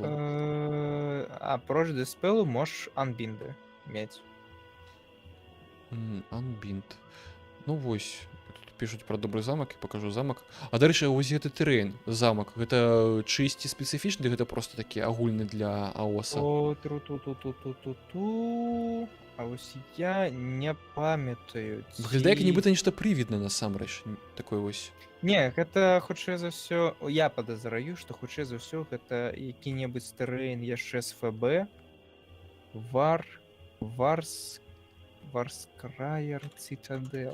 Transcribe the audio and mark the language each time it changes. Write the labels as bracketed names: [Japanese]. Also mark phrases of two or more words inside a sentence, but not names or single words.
[Belarusian] Апроч дыспелу можаш анбінды мець. Unbind. Ну вось, тут пішуць пра добры замак, я пакажу замак. А дарэчы, вось гэты тэрэн, замак, гэта чыйсьці спецыфічны, гэта проста такі агульны для АОСа? О, тру-ту-ту-ту-ту-ту-ту. А вось я не памятаю. Выглядае як нібыта нешта прывідна насамрэч, такой вось. Не, гэта хутчэй за ўсё, я падазраю, што хутчэй за ўсё гэта які-небудзь тэрэн яшчэ з ФБ. Варскраер Цитадел.